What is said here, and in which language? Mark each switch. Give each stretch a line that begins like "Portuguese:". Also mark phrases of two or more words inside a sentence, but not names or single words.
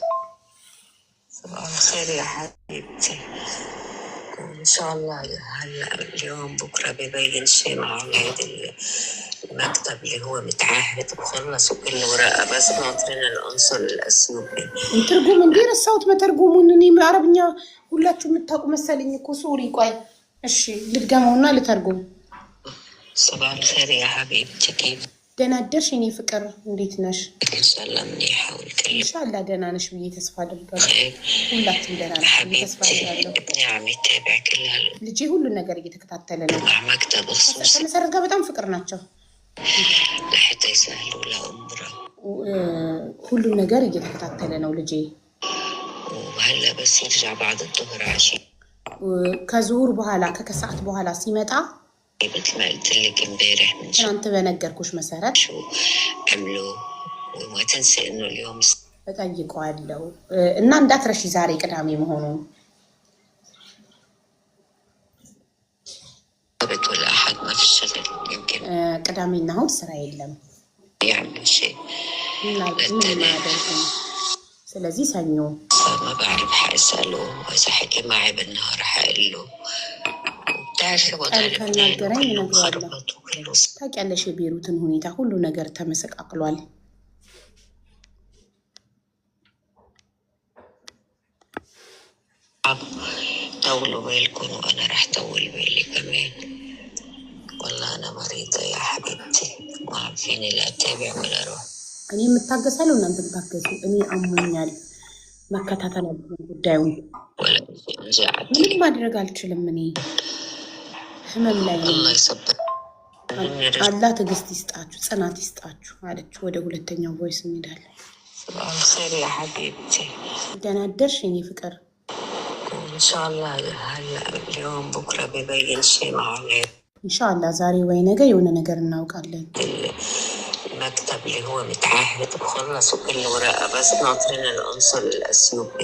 Arabic: صباح الخير يا حبيبتي، إن شاء الله هلا اليوم بكرة ببين شيء مع أولاد المكتب اللي هو متعهد بخلص وكل ورقة بس ناطرين العنصر الأثيوبي. ترجم ندير الصوت ما ترجمونني
Amharic: بعربኛ ሁላችሁ የምታውቁ መሰለኝ እኮ ሶሪ ቆይ እሺ ልድገመውና ልተርጉም
Arabic: صباح الخير يا حبيبتي كيف
Amharic: ደህና አደርሽ የኔ ፍቅር እንዴት ነሽ
Arabic: إن شاء الله منيحة والكل
Amharic: ኢንሻአላህ ደህና ነሽ ብዬ ተስፋ አደርጋለሁ ሁላችሁም ደህና ነሽ ብዬ ተስፋ
Arabic: حبيبتي
Amharic: አደርጋለሁ
Arabic: ابني عم يتابع كل
Amharic: ልጄ ሁሉን ነገር እየተከታተለ ነው
Arabic: مع مكتب خصوصي
Amharic: ከመሰረት ጋር በጣም ፍቅር ናቸው
Arabic: لحتى يسهلوا له أمره
Amharic: ሁሉን ነገር እየተከታተለ ነው ልጄ
Arabic: وهلا بس يرجع بعد الظهر عشي
Amharic: ከዙሁር በኋላ ከከሰዓት በኋላ ሲመጣ
Arabic: مثل ما قلت لك امبارح من شو
Amharic: ትናንት በነገርኩሽ መሰረት
Arabic: عملوا وما تنسي انه اليوم
Amharic: እጠይቀዋለሁ እና እንዳትረሺ ዛሬ ቅዳሜ መሆኑን
Arabic: السبت والأحد ما في الشغل يمكن
Amharic: ቅዳሜና እሑድ ስራ የለም
Arabic: يعمل شيء
Amharic: ምንም አያደርግም ስለዚህ ሰኞ
Arabic: ما بعرف حأسأله وإذا حكي معي بالنهار حقول له بتعرفي وضع لبنان كله مخربط وكله
Amharic: ታውቂያለሽ የቤሩትን ሁኔታ ሁሉ ነገር ተመሰቃቅሏል
Arabic: صعب.
Amharic: طولوا بالكم وأنا رح طول بالي كمان والله أنا مريضة يا حبيبتي ما عم فيني لا أتابع ولا أروح እኔ የምታገሳለሁ እናንተ ታገሱ እኔ አሞኛል መከታተል አለብኝ ጉዳዩን
Arabic: ولا رجعت
Amharic: ምንም ማድረግ አልችልም እኔ ህመም ላይ ነኝ
Arabic: الله يصبر
Amharic: አላህ ትዕግስት ይስጣችሁ ጽናት ይስጣችሁ አለች ወደ ሁለተኛው ቮይስ እንሄዳለን
Arabic: صباح الخير يا حبيبتي
Amharic: ደህና አደርሽ የኔ ፍቅር
Arabic: إن شاء الله هلا اليوم بكرة ببين شيء معه
Amharic: ኢንሻአላህ ዛሬ ወይ ነገ የሆነ ነገር እናውቃለን
Arabic: المكتب اللي هو متعهد بخلص وكل ورقة بس ناطرين العنصر الأثيوبي